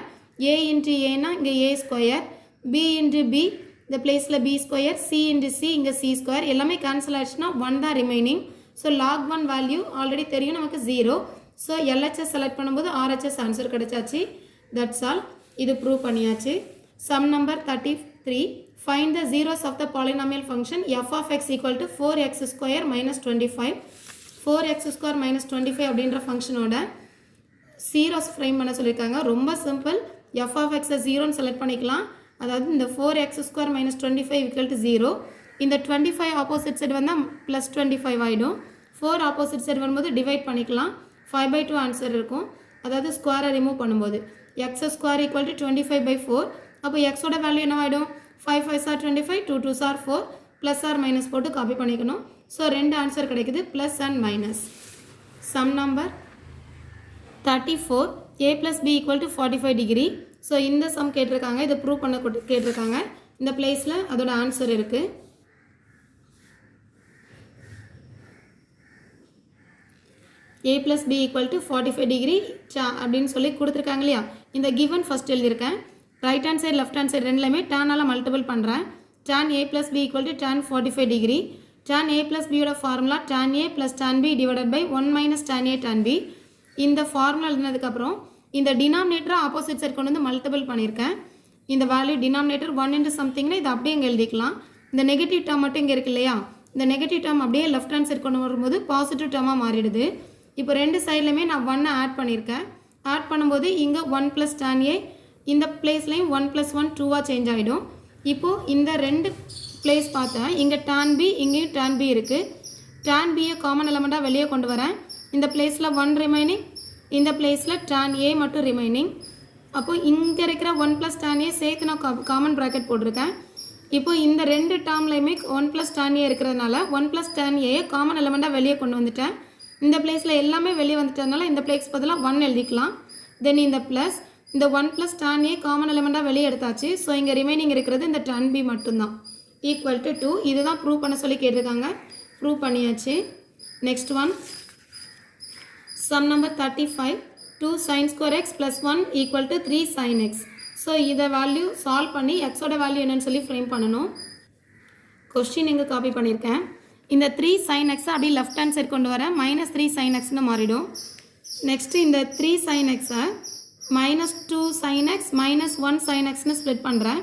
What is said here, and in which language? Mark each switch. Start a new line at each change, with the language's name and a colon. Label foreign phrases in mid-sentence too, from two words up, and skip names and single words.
English: a into a
Tamil: இங்கே
English: a square, b into b
Tamil: இந்த பிளேஸில்
English: b square, c into c
Tamil: இங்கே
English: c square
Tamil: எல்லாமே கேன்சல் ஆகிடுச்சுன்னா 1 தான் ரிமைனிங். ஸோ log 1 வேல்யூ ஆல்ரெடி தெரியும் நமக்கு 0. ஸோ
English: LHS select
Tamil: பண்ணும்போது
English: RHS answer
Tamil: கிடைச்சாச்சு.
English: that's all.
Tamil: இது ப்ரூவ் பண்ணியாச்சு.
English: sum number 33. find the zeros of the polynomial function f of x equal to 4x square minus 25. 4x² minus 25
Tamil: அப்படின்ற
English: function zeros frame
Tamil: பண்ண சொல்லியிருக்காங்க. ரொம்ப சிம்பிள்.
English: f of x
Tamil: 0ன்னு செலக்ட் பண்ணிக்கலாம். அதாவது இந்த
English: 4x² minus 25 equal to 0.
Tamil: இந்த 25
English: opposite side
Tamil: வந்தால் ப்ளஸ் 25 ஆகிடும். 4
English: opposite side
Tamil: வரும்போது டிவைட் பண்ணிக்கலாம். 5/2 ஆன்சர் இருக்கும். அதாவது ஸ்கொயரை ரிமூவ் பண்ணும்போது
English: x² equal to 25/4.
Tamil: அப்போ எக்ஸோட வேல்யூ என்ன ஆகிடும்?
English: 5 5s are 25, 2 2s are 4, plus or minus
Tamil: போட்டு காப்பி பண்ணிக்கணும். ஸோ ரெண்டு ஆன்சர் கிடைக்குது,
English: plus and minus. sum number 34, a plus b equal to 45 degree.
Tamil: ஸோ இந்த சம் கேட்டிருக்காங்க, இதை ப்ரூவ் பண்ண கேட்டிருக்காங்க. இந்த பிளேஸில் அதோட ஆன்சர் இருக்குது.
English: a plus b equal to 45 degree
Tamil: அப்படின்னு சொல்லி கொடுத்துருக்காங்க இல்லையா? இந்த
English: given first
Tamil: எழுதியிருக்கேன்.
English: right hand side left hand side
Tamil: ரெண்டுலையுமே
English: tan multiple
Tamil: பண்ணுறேன்.
English: tan a plus b equal to tan 45 degree. tan a plus b யோட ஃபார்முலா tan a plus tan b divided by 1 minus tan a tan b.
Tamil: இந்த ஃபார்முலா எழுதினதுக்கப்புறம் இந்த
English: denominator opposite side
Tamil: கொண்டு வந்து மல்டிபிள் பண்ணியிருக்கேன். இந்த
English: value denominator 1 into something
Tamil: இது அப்படியே இங்கே எழுதிக்கலாம். இந்த
English: negative term
Tamil: மட்டும் இங்கே இருக்கு இல்லையா? இந்த
English: negative term
Tamil: அப்படியே
English: left hand side
Tamil: கொண்டு வரும்போது
English: positive term
Tamil: மாறிடுது. இப்போ ரெண்டு சைட்லையுமே நான் 1 ஆட் பண்ணியிருக்கேன். ஆட் பண்ணும்போது இங்கே
English: 1 plus tan a,
Tamil: இந்த பிளேஸ்லையும்
English: 1 plus 1
Tamil: 2ஆக சேஞ்ச் ஆகிடும். இப்போது இந்த ரெண்டு பிளேஸ் பார்த்தேன், இங்கே tan b இங்கேயும் tan b இருக்குது.
English: tan b common element
Tamil: வெளியே கொண்டு வரேன். இந்த பிளேஸில் 1 ரிமைனிங், இந்த பிளேஸில் tan a மட்டும் ரிமைனிங். அப்போது இங்கே இருக்கிற
English: 1 plus tan a
Tamil: சேர்த்து நான்
English: common bracket
Tamil: போட்டிருக்கேன். இப்போது இந்த ரெண்டு டேர்ம்லையுமே
English: 1 plus tan a
Tamil: இருக்கிறதுனால
English: 1 plus tan a common element
Tamil: வெளியே கொண்டு வந்துட்டேன். இந்த பிளேஸில் எல்லாமே வெளியே வந்துட்டதுனால இந்த பிளேஸ் பதிலாக 1 எழுதிக்கலாம். தென் இந்த ப்ளஸ் இந்த
English: 1 plus tan a common element
Tamil: வெளியே எடுத்தாச்சு. ஸோ இங்கே ரிமைனிங் இருக்கிறது இந்த tan b மட்டும்தான்.
English: equal to 2.
Tamil: இதுதான் ப்ரூவ் பண்ண சொல்லி கேட்டிருக்காங்க. ப்ரூவ் பண்ணியாச்சு.
English: next one, sum number 35, 2 sin square x plus 1 equal to 3 sin x.
Tamil: ஸோ இதை
English: value solve
Tamil: பண்ணி எக்ஸோட வேல்யூ என்னன்னு சொல்லி ஃப்ரேம் பண்ணணும். கொஸ்டின் இங்கே காப்பி பண்ணியிருக்கேன். இந்த 3 sin x அப்படியே
English: left hand side
Tamil: கொண்டு வரேன். -3 sin xன்னு மாறிடும். நெக்ஸ்ட்டு இந்த 3 sin x-ஐ -2 sin x -1 sin xன்னு ஸ்ப்ளிட் பண்ணுறேன்.